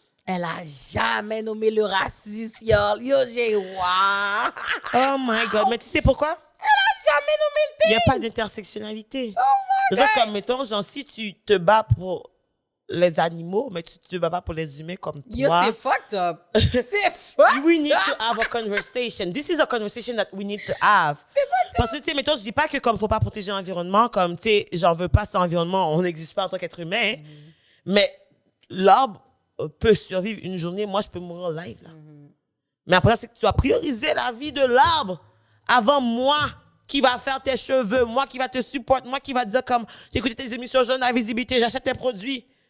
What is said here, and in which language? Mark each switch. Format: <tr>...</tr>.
<fr>Elle a jamais nommé le racisme, yo, j'ai wow.</fr> <en>Oh my God.</en> <fr>Mais tu sais pourquoi? Elle a jamais nommé le thing. Il n'y a pas d'intersectionnalité.</fr> <en>Oh my God.</en> <fr>C'est comme, mettons, genre, si tu te bats pour les animaux, mais tu te bats pas pour les humains comme toi. Yo, c'est fucked up. C'est fucked up.</fr> <en>We need to have a conversation. This is a conversation that we need to have.</en> <fr>Parce que, tu sais, mettons, je dis pas que comme faut pas protéger l'environnement, comme, tu sais, j'en veux pas cet environnement, on n'existe pas en tant qu'être humain, mais l'arbre peut survivre une journée, moi, je peux mourir live, là. Mais après, c'est que tu dois prioriser la vie de l'arbre avant moi, qui va faire tes cheveux, moi, qui va te supporter, moi, qui va te dire comme, j'écoute tes émissions jeunes, la visibilité, j'achète tes produits.</fr>